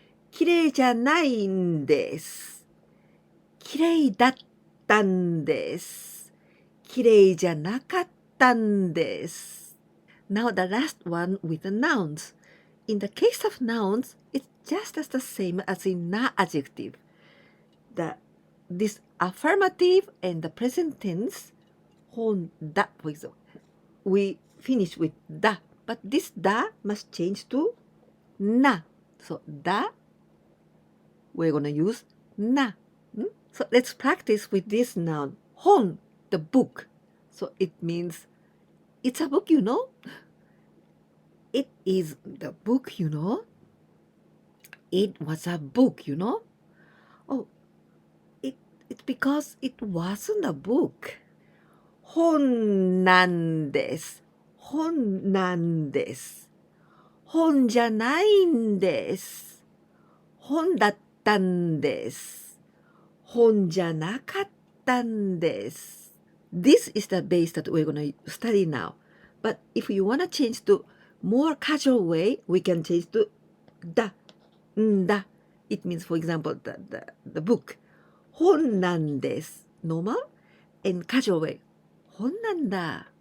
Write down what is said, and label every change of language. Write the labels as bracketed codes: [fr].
[ja] きれいじゃないんです。きれいだったんです。きれいじゃなかったんです。 [en] Now the last one with the nouns. In the case of nouns, it's just as the same as in な adjective. This affirmative and the present tense, 本だ, for example. we finish with da, but this da must change to na. So da, we're gonna use na. So let's practice with this noun. Hon, the book. So it means it's a book, you know. It is the book, you know. It was a book, you know. Oh, it's because it wasn't a book. [ja] 本なんです。本なんです。本じゃないんです。本だったんです。本じゃなかったんです。 [en] This is the base that we're going to study now. But if you want to change to more casual way, we can change to da. Da. It means, for example, the book. [ja] 本なんです。 [en] Normal and casual way. [ja] 本なんだ。